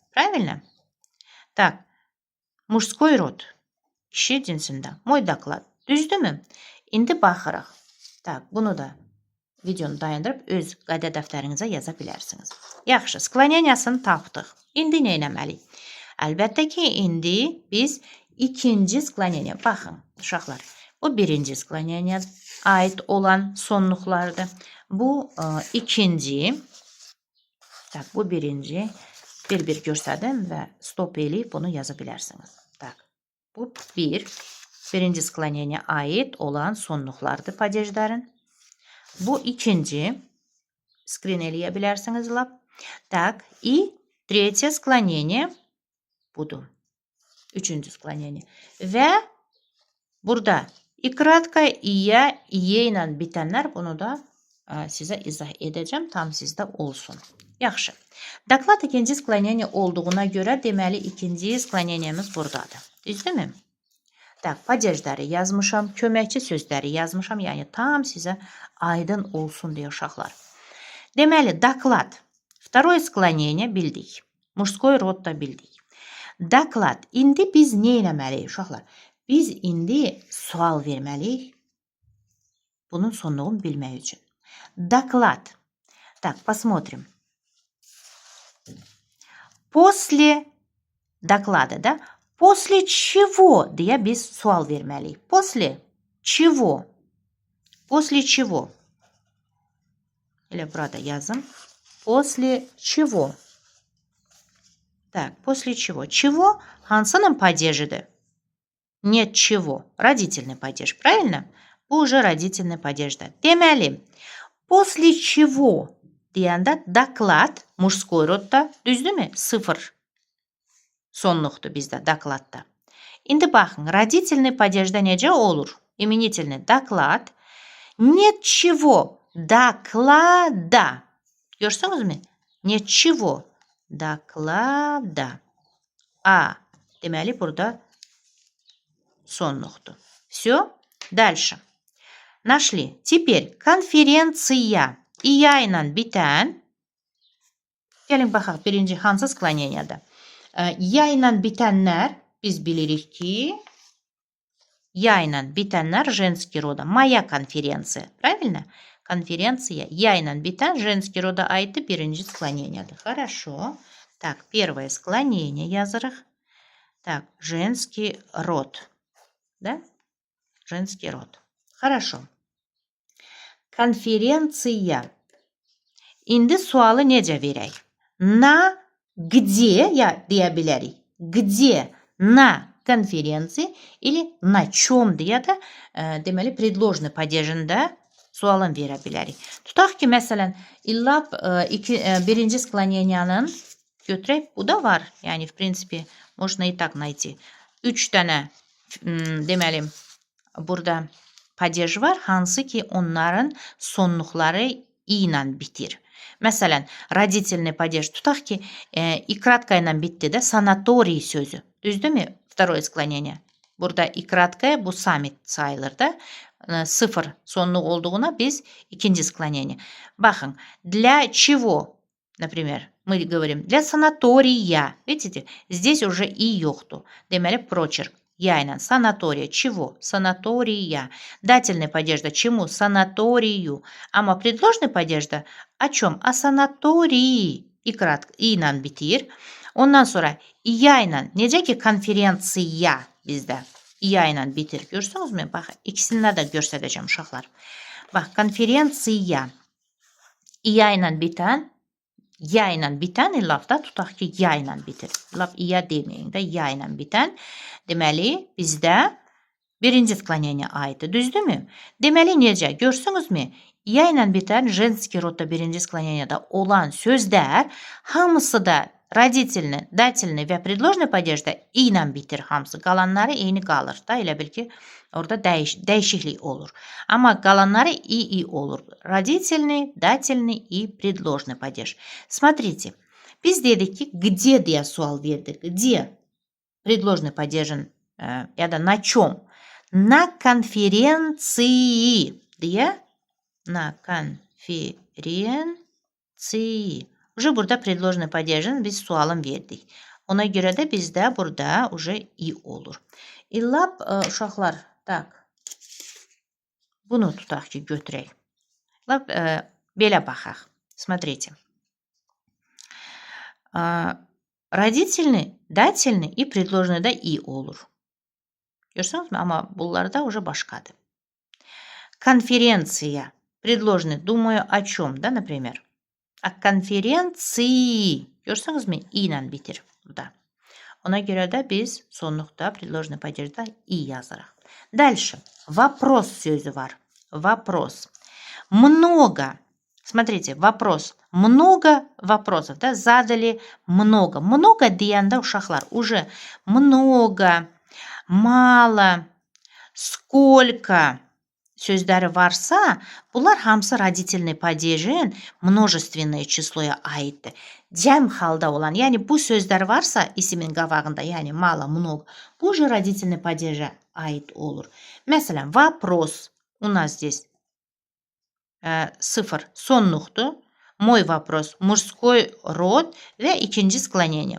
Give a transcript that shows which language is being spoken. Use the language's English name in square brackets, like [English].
[Russian] Правильно? Так, мужской род. [Azerbaijani] Kişi cinsində. [Russian] Мой доклад. [Azerbaijani] Düzdürmü? İndi baxırıq. Так, bunu da videonu dayandırıb öz qayda dəftərinizə yaza bilərsiniz. Yaxşı, skloneniyasını tapdıq. İndi nə etməliyik? Əlbəttə ki, indi biz ikinci skloneniya. Baxın, uşaqlar. Bu birinci skloneniya aid olan sonluqlardır. Bu ikinci. Tak, bu birinci. Bir görsədim və stop eləyib bunu yaza bilərsiniz. Tak, bu birinci skloneniya aid olan sonluqlardır padejlərin. Bu ikinci. Screen eləyə bilərsiniz lab. [Russian] Так, и третье склонение [Azerbaijani] budur. Üçüncü sklonение. Və burada i kratka, iya, iye ilə bitənlər, bunu da sizə izah edəcəm, tam sizdə olsun. Yaxşı. Doklad ikinci sklonение olduğuna görə deməli ikinci skloneniyemiz buradadır. Düzdürmü? Tak, padejləri yazmışam, köməkçi sözləri yazmışam, yəni tam sizə aydın olsun deyə uşaqlar. Deməli, doklad. [Russian] Второе склонение bildik. Мужской род [Azerbaijani] da bildik. Doklad. İndi biz nə etməliyik uşaqlar? Biz indi sual verməliyik. Bunun sonluğunu bilmək üçün. Doklad. [Russian] Так, посмотрим. После доклада, да? После чего [Azerbaijani] deyə biz sual verməliyik. [Russian] После чего? После чего? [Azerbaijani] Elə burada yazım. [Russian] После чего? Так, после чего? Чего? [Azerbaijani] Hansının падежidir? [Russian] Нет чего. Родительный падеж, правильно? Bu уже родительный падежdir. [Azerbaijani] Deməli, [Russian] после чего [Azerbaijani] deyəndə доклад мужской rodda, düzdürmü? Sıfır sonluqdur bizdə dokladda. İndi baxın, родительный падежdə necə olur? [Russian] İменительный доклад. Нет чего. Доклада. [Azerbaijani] Görürsünüzmü? [Russian] Нет чего. Доклада. A. [Azerbaijani] Deməli, burada sonluqdur. [Russian] Все. Дальше. Нашли. Теперь конференция. [Azerbaijani] İya ilə bitən. Gəlin baxaq, birinci hansı skloneniyada? Ya ilə bitənlər biz bilirik ki, ya ilə bitənlər женский рода. [Russian] Моя конференция. Правильно? Конференция. [Azerbaijani] Я ilə bitən женский рода aiddir birinci skloneniyadır. [Russian] Хорошо. Так, первое склонение yazırıq. Так, женский род. Да? Женский род. Хорошо. [Azerbaijani] Конференция. İndi sualı necə verək? На где ya deyə bilərik. [Russian] Где? На конференции или на чем [Azerbaijani] deyə də deməli предложный падежində sualın verə bilərik. Tutaq ki, məsələn, illab birinci skloneniyanın götürək. Bu da var. [Russian] Yani, в принципе, можно и так найти. [Azerbaijani] 3 dənə deməli burada падеж var, hansı ki onların sonluqları i ilə bitir. Məsələn, родительный падеж tutaq ki, i kratka ilə bitdi də sanatoriy sözü. Düzdürmü? Второе склонение. Burada i kratkaya bu samit sayılır da. Sıfır sonluq olduğuna biz ikinci склонение. [Russian] Baxın, для чего, например, мы говорим для санатория. Видите? Здесь уже и yoxdur. [Azerbaijani] Deməli, прочерк. [Russian] Я ilə санатория. Чего? Санатория. Дательный падеж да чему? Санаторию. Ama предложный падеж да о чем? О санатории. И кратко. И [Azerbaijani] ilə bitir. Ondan sonra iya ilə necə ki konferensiya bizdə iya ilə bitir. Görürsünüzmü? Bax, ikisini də göstərəcəm uşaqlar. Bax, konferensiya iya ilə bitən, ya ilə bitən lafda tutaq ki, ya ilə bitir. Laf iya deməyin də, ya ilə bitən. Deməli, bizdə birinci skloneniya aiddir. Düzdürmü? Deməli, necə? Görürsünüzmü? Ya ilə bitən женский rodda birinci skloneniyada olan sözlər hamısı da родительный, дательный və предложный падежdə i ilə bitir hamısı. Qalanları eyni qalır da, elə bil ki, orada dəyişiklik olur. Amma qalanları i olur. [Russian] Родительный, дательный и предложный падеж. [Azerbaijani] Смотрите, biz dedik ki, [Russian] где [Azerbaijani] deyə sual verdik. [Russian] Где? Предложный падежin ya da на чем? На конференции deyə. На конференции. [Azerbaijani] Уже burada предложный падежin biz sualın verdik. Ona görə də bizdə burada уже i olur. İllab uşaqlar, tak. Bunu tutaq ki, götürək. İllab belə baxaq. [Russian] Смотрите. Родительный, дательный и предложный da i olur. [Azerbaijani] Görürsünüzmü? Amma bunlarda уже başqadır. [Russian] Конференция. Предложный. Думаю, о чем, да, например? О конференции. [Azerbaijani] Görürsünüzmü? i ilə bitir burada. Ona görə də biz sonluqda предложный падежdə i yazırıq. [Russian] Дальше. [Azerbaijani] Вопрос sözü var. [Russian] Вопрос. Много. Смотрите, вопрос. Много вопросов, да, задали много. [Azerbaijani] Много deyəndə uşaqlar уже [Russian] много, мало, сколько [Azerbaijani] sözləri varsa, bunlar hamısı родительный падежin множественное çisloya aiddir. Cəm halda olan, yəni bu sözlər varsa isimin qabağında, yəni mало, много, bu уже родительный падежə aid olur. Məsələn, вопрос у нас здесь sıfır sonluqdur. Мой вопрос мужской род və ikinci skloneniya.